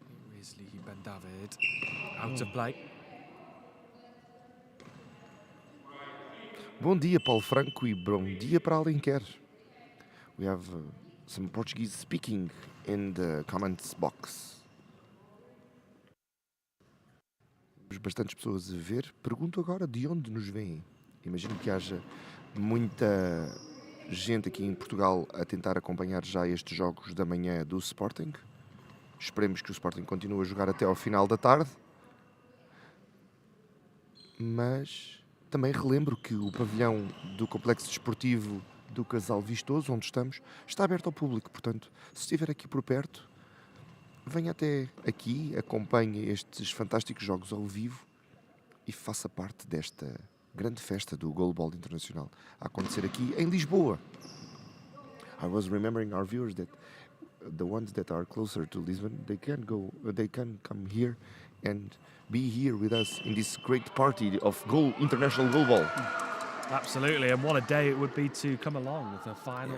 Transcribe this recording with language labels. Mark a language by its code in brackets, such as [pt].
[en] Here is Lihi Bandavid, out of play. [pt] Bom dia, Paulo Franco, e bom dia para Alenquer. [en] We have some Portuguese speaking in the comments box. [pt] Temos bastantes pessoas a ver. Pergunto agora de onde nos vêm. Imagino que haja muita gente aqui em Portugal a tentar acompanhar já estes jogos da manhã do Sporting. Esperemos que o Sporting continue a jogar até ao final da tarde. Mas também relembro que o pavilhão do Complexo Desportivo do Casal Vistoso, onde estamos, está aberto ao público. Portanto, se estiver aqui por perto, venha até aqui, acompanhe estes fantásticos jogos ao vivo e faça parte desta Grande festa do GoalBall internacional a acontecer aqui em Lisboa. [en] I was remembering our viewers that the ones that are closer to Lisbon, they can come here and be here with us in this great party of international GoalBall. Absolutely, and what a day it would be to come along with the finals,